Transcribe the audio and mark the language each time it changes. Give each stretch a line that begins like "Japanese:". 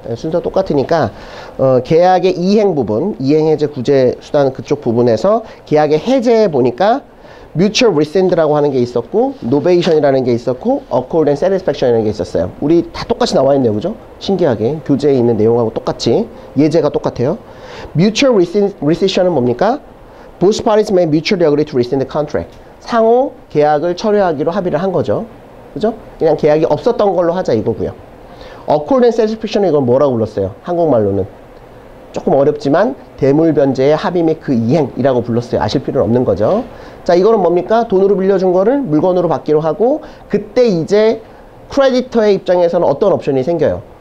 Korean: 네, 순서 똑같으니까 계약의 이행 부분, 이행해제 구제 수단 그쪽 부분에서 계약의 해제에 보니까 mutual rescind라고 하는 게 있었고 novation이라는 게 있었고 accord and satisfaction이라는 게 있었어요. 우리 다 똑같이 나와 있네요. 그죠? 신기하게 교재에 있는 내용하고 똑같이 예제가 똑같아요. mutual rescission은 뭡니까?
English: Both parties may mutually agree to rescind the contract.
Korean: 상호 계약을 철회하기로 합의를 한 거죠. 그죠? 그냥 계약이 없었던 걸로 하자 이거고요. accord and satisfaction은 이걸 뭐라고 불렀어요? 한국말로는 조금 어렵지만 대물변제의 합의 및 그 이행이라고 불렀어요. 아실 필요는 없는 거죠. 자, 이거는 뭡니까? 돈으로 빌려준 거를 물건으로 받기로 하고 그때 이제 크레디터의 입장에서는 어떤 옵션이 생겨요?